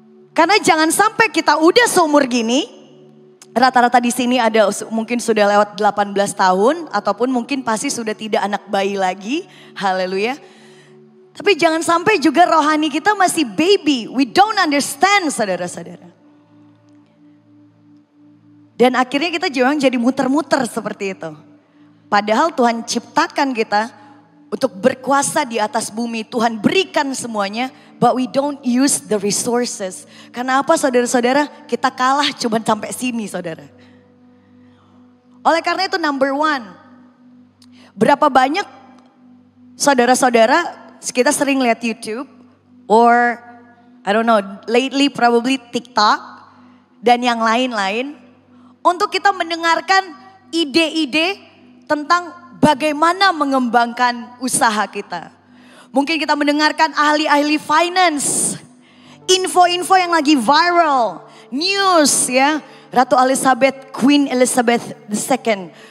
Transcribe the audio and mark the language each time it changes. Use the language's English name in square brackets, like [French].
[Indonesian] Karena jangan sampai kita udah seumur gini, rata-rata di sini ada mungkin sudah lewat 18 tahun ataupun mungkin pasti sudah tidak anak bayi lagi. Haleluya. Tapi jangan sampai juga rohani kita masih baby. [English] We don't understand saudara-saudara. [Indonesian] Dan akhirnya kita jangan jadi muter-muter seperti itu. Padahal Tuhan ciptakan kita untuk berkuasa di atas bumi. Tuhan berikan semuanya. [English] But we don't use the resources. [Indonesian] Karena apa saudara-saudara? Kita kalah cuma sampai sini saudara. Oleh karena itu number 1. Berapa banyak saudara-saudara kita sering lihat YouTube. [English] Or I don't know, lately probably TikTok. [Indonesian] Dan yang lain-lain. Untuk kita mendengarkan ide-ide tentang bagaimana mengembangkan usaha kita. Mungkin kita mendengarkan ahli-ahli finance. Info-info yang lagi viral. News ya. Ratu Elizabeth, Queen Elizabeth II.